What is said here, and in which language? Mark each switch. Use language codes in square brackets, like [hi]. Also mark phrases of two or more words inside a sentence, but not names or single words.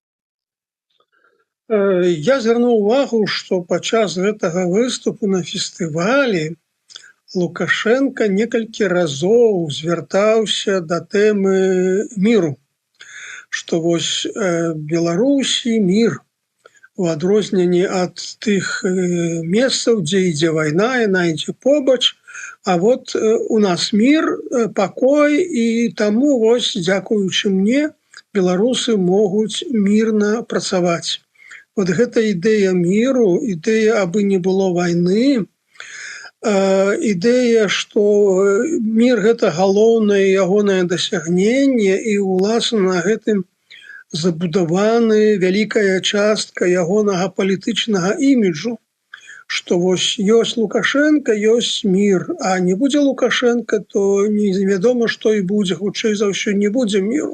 [be] Я звярнуў увагу, што падчас гэтага выступу на фестывалі Лукашенко некалькі разоў звяртаўся да тэмы міру, што вось Беларусі мір, у адрозненні ад тых месцаў, дзе ідзе вайна, яна ідзе побач, а [ru] вот у нас мир, покой, [be] і таму вось дзякуючы мне беларусы могуць мирна працаваць. Вот гэта ідэя міру, ідэя абы не было вайны, ідэя, што мир гэта галоўнае ягонае дасягненне, і уласна на гэтым забудаваны вялікая частка ягонага палітычнага іміджу, што вось ёсць Лукашенко, ёсць мір, а не будзе Лукашенко, то невядома, што і будзе, хутчэй за ўсё не будзе міру.